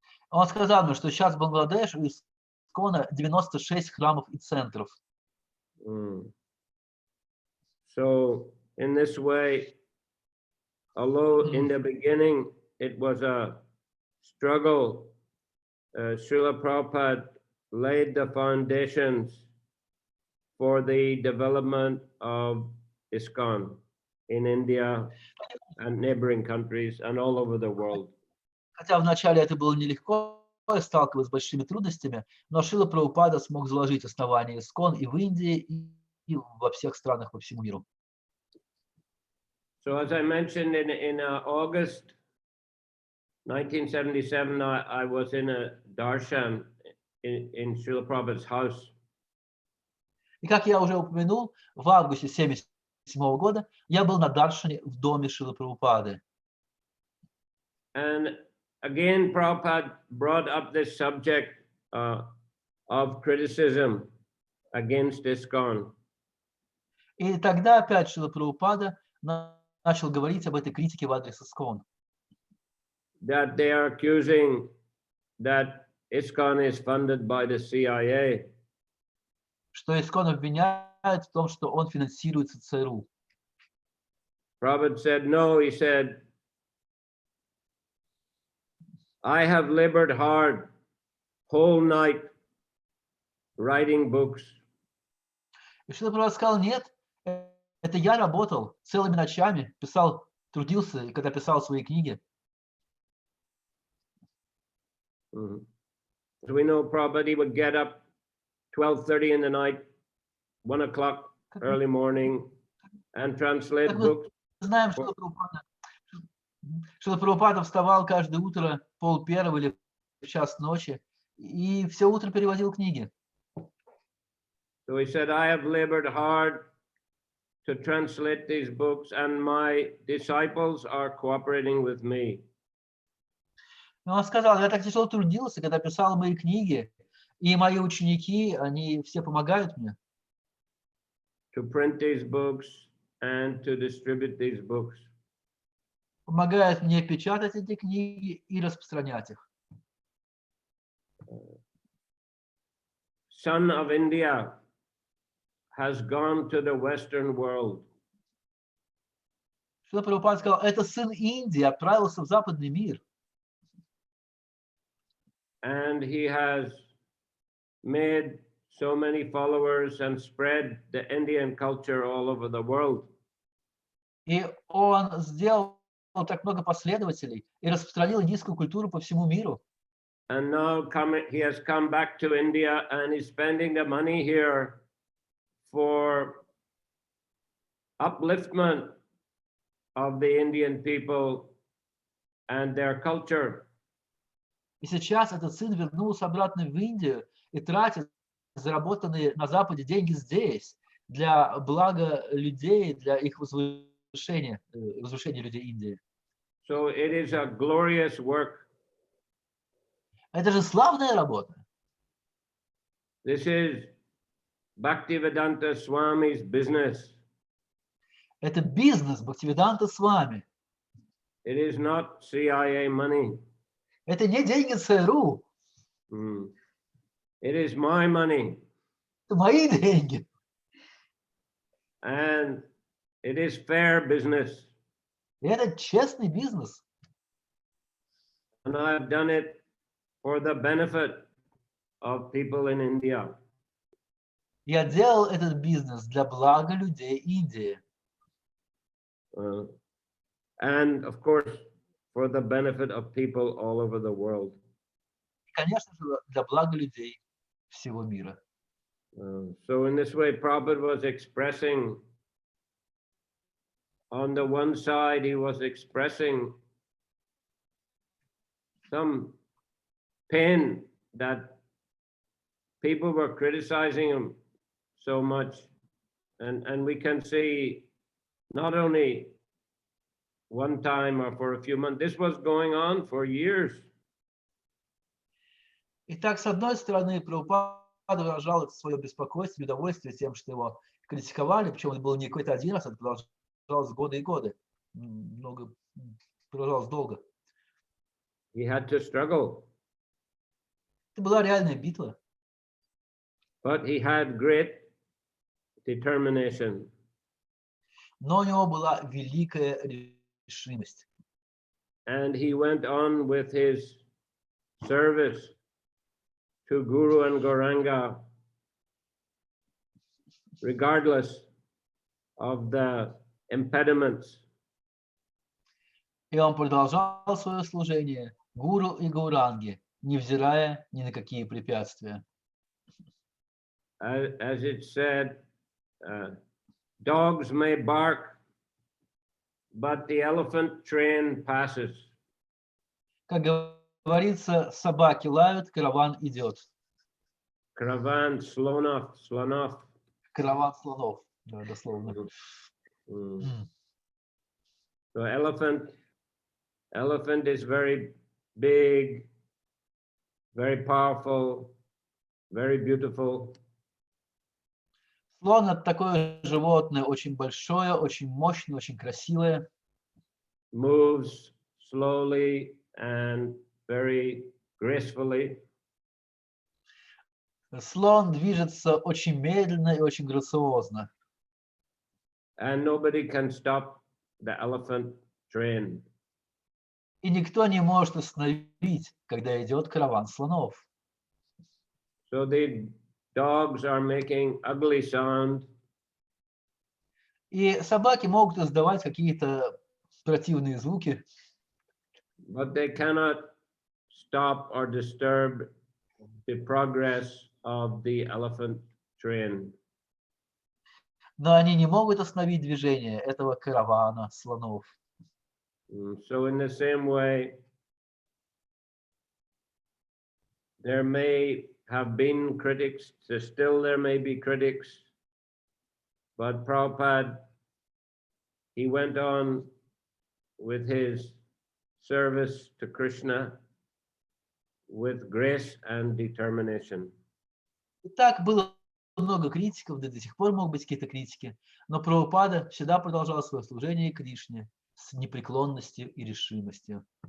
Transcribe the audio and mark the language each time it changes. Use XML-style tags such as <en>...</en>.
<ru>Он сказал мне, что сейчас в Бангладеш у ИСККОНа 96 храмов и центров.</ru> <en>So in this way, although in the beginning it was a struggle, Srila Prabhupada laid the foundations for the development of ISKCON. in India and neighboring countries and all over the world.</en> <ru>Хотя вначале это было нелегко, сталкиваться с большими трудностями, но Шрила Прабхупада смог заложить основание ИСККОН и в Индии, и во всех странах по всему миру.</ru> <en>So as I mentioned in August 1977, I was in a darshan in Srila Prabhupada's house.</en> <ru>И как я уже упомянул, в августе 1977 года я был на даршане в доме Шрилы Прабхупады.</ru> <en>And again, Prabhupada brought up this subject of criticism against ISKCON.</en> <ru>И тогда опять Шрила Прабхупада начал говорить об этой критике в адрес ИСККОН.</ru> <en>That they are accusing that ISKCON is funded by the CIA.</en> <ru>Что ИСККОН обвиняет в том, что он финансируется ЦРУ.</ru> <en>Prabhupada said no, he said, I have labored hard whole night writing books.</en> <ru>И Шрила Прабхупада сказал, нет, это я работал целыми ночами, писал, трудился, и когда писал свои книги.</ru> <en>So we know Prabhupada would get up 12:30 in the night, 1 o'clock early morning, and translate books.</en> <ru>Знаем, что Прабхупада вставал каждое утро 12:30 или в час ночи, и все утро переводил книги.</ru> <en>So he said, I have labored hard to translate these books, and my disciples are cooperating with me.</en> <ru>Но он сказал, я так тяжело трудился, когда писал мои книги, и мои ученики, они все помогают мне.</ru> <en>To print these books and to distribute these books.</en> <ru>Помогают мне печатать эти книги и распространять их.</ru> <en>Son of India has gone to the Western world.</en> <ru>Шрила Прабхупада сказал, это сын Индии отправился в западный мир.</ru> <en>And he has made so many followers and spread the Indian culture all over the world.</en> <ru>И он сделал так много последователей и распространил индийскую культуру по всему миру.</ru> <en>And now he has come back to India and is spending the money here for upliftment of the Indian people and their culture.</en> <ru>И сейчас этот сын вернулся обратно в Индию и тратит заработанные на Западе деньги здесь для блага людей, для их возвышения людей Индии.</ru> <en>So it is a glorious work.</en> <ru>Это же славная работа.</ru> <en>This is Bhaktivedanta Swami's business.</en> <ru>Это бизнес Бхактивиданта Свами.</ru> <en>It is not CIA money.</en> <ru>Это не деньги ЦРУ.</ru> <en>It is my money.</en> <ru>Это мои деньги.</ru> <en>And it is fair business.</en> <ru>И это честный бизнес.</ru> <en>And I've done it for the benefit of people in India.</en> <ru>Я делал этот бизнес для блага людей Индии.</ru> <en>And of course, for the benefit of people all over the world.</en> <ru>И, конечно же, для блага людей всего мира.</ru> <en>So in this way, Prabhupada was expressing, on the one side, he was expressing some pain that people were criticizing him so much. And we can see not only one time or for a few months, this was going on for years.</en> <ru>Итак, с одной стороны, Прабхупада выражал свое беспокойство, удовольствие тем, что его критиковали, причем это было не какой-то один раз, это продолжалось годы и годы. Продолжалось долго.</ru> <en>He had to struggle.</en> <ru>Это была реальная битва.</ru> <en>But he had great determination.</en> <ru>Но у него была великая решимость.</ru> <en>And he went on with his service to Guru and Gauranga, regardless of the impediments.</en> <ru>И он продолжал свое служение гуру и гауранге, невзирая ни на какие препятствия.</ru> <en>As it said, dogs may bark, but the elephant train passes.</en> <ru>Как говорится, собаки лают, караван идет. Caravan, slonov, slonov. Караван слонов, да, дословно.</ru> <en>So elephant is very big, very powerful, very beautiful.</en> <ru>Слон — это такое животное, очень большое, очень мощное, очень красивое.</ru> <en>Moves slowly and very gracefully.</en> <ru>Слон движется очень медленно и очень грациозно.</ru> <en>And nobody can stop the elephant train.</en> <ru>И никто не может остановить, когда идет караван слонов.</ru> <en>So the dogs are making ugly sound.</en> <ru>И собаки могут издавать какие-то противные звуки,</ru> <en>But they cannot stop or disturb the progress of the elephant train.</en> <ru>но они не могут остановить движение этого каравана слонов.</ru> <en>So in the same way, there may have been critics, still there may be critics, but Prabhupada, he went on with his service to Krishna with grace and determination.</en> <ru>И так было много критиков, да до сих пор могут быть какие-то критики, но Прабхупада всегда продолжал свое служение Кришне с непреклонностью и решимостью.</ru>